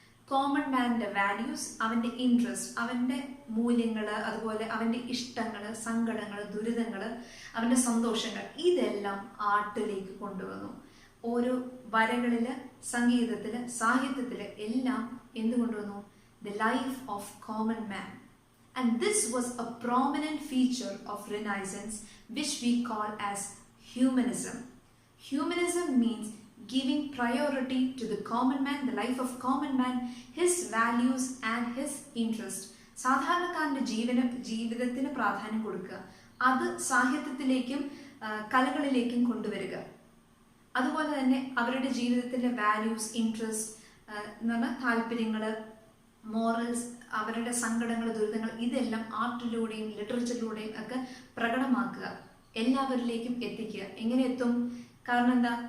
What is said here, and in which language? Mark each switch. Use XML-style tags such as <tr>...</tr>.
<ml>Common മാനിന്റെ values, അവന്റെ interest, അവന്റെ മൂല്യങ്ങൾ, അതുപോലെ അവന്റെ ഇഷ്ടങ്ങൾ, സങ്കടങ്ങൾ, ദുരിതങ്ങൾ, അവന്റെ സന്തോഷങ്ങൾ, ഇതെല്ലാം ആർട്ടിലേക്ക് കൊണ്ടുവന്നു. ഓരോ വരകളില്, സംഗീതത്തില്, സാഹിത്യത്തില് എല്ലാം എന്ത് കൊണ്ടുവന്നു?</ml> <en>The life of common man. And this was a prominent feature of Renaissance, which we call as humanism. Humanism means giving priority to the common man, the life of common man, his values and his interest.</en> <ml>സാധാരണക്കാരന്റെ ജീവിതത്തിന് പ്രാധാന്യം കൊടുക്കുക, അത് സാഹിത്യത്തിലേക്കും കലകളിലേക്കും കൊണ്ടുവരിക. അതുപോലെ തന്നെ അവരുടെ ജീവിതത്തിലെ വാല്യൂസ്, ഇൻട്രസ്റ്റ് എന്ന് പറഞ്ഞാൽ താല്പര്യങ്ങൾ, മോറൽസ്, അവരുടെ സങ്കടങ്ങൾ, ദുരിതങ്ങൾ, ഇതെല്ലാം ആർട്ടിലൂടെയും ലിറ്ററേച്ചറിലൂടെയും ഒക്കെ പ്രകടമാക്കുക, എല്ലാവരിലേക്കും എത്തിക്കുക. എങ്ങനെ എത്തും? കാരണം എന്താ?</ml>